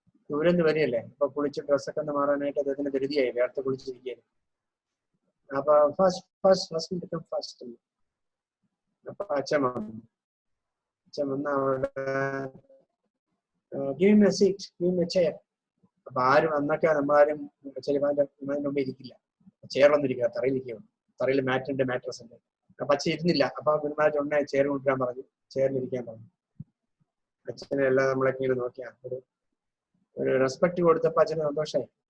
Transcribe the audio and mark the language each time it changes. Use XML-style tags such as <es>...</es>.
<ml>ദൂരെന്ന് വരികയല്ലേ, അപ്പൊ കുളിച്ച് ഡ്രസ്സൊക്കെ ഒന്ന് മാറാനായിട്ട് അദ്ദേഹത്തിന് ധൃതിയായി, വേർത്ത് കുളിച്ചിരിക്കുകയായിരുന്നു. അപ്പൊ ഫാസ്റ്റ്. അപ്പൊ അച്ഛൻ വന്ന് അവിടെ</ml> <en>give me a seat, give me a chair.</en> <ml>അപ്പൊ ആരും അന്നൊക്കെ നമ്മളാരും ചെറുമാന്റെ മുമ്പ് ഇരിക്കില്ല, ചെയറിലൊന്നും ഇരിക്കുക, തറയിലിരിക്കുക. തറയിൽ മാട്രസ് ഉണ്ട്. അപ്പൊ അച്ഛൻ ഇരുന്നില്ല. അപ്പൊ ഗുരുമാരാജ് ഉടനെ ചെയർ കൊണ്ടുവരാൻ പറഞ്ഞു, ചെയറിലിരിക്കാൻ പറഞ്ഞു. അച്ഛനെ എല്ലാം നമ്മളൊക്കെ ഇങ്ങനെ നോക്കിയാ ഒരു റെസ്പെക്ട് കൊടുത്തപ്പോ അച്ഛന് സന്തോഷമായി.</ml>